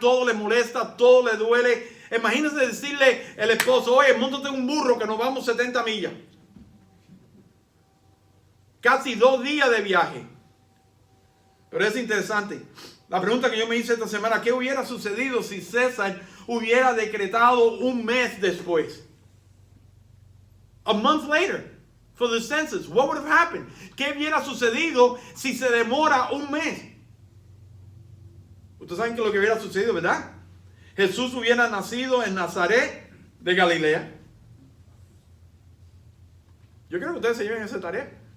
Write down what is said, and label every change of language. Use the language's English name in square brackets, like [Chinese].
[Spanish] Todo les molesta, todo les duele. Imagínense decirle el esposo, oye, móntate en un burro que nos vamos 70 millas. Casi 2 días de viaje. Pero es interesante. La pregunta que yo me hice esta semana, ¿qué hubiera sucedido si César hubiera decretado un mes después? [English] A month later, for the census, what would have happened? [Spanish] ¿Qué hubiera sucedido si se demora un mes? Ustedes saben que lo que hubiera sucedido, ¿verdad? Jesús hubiera nacido en Nazaret de Galilea. Yo creo que ustedes se lleven esa tarea.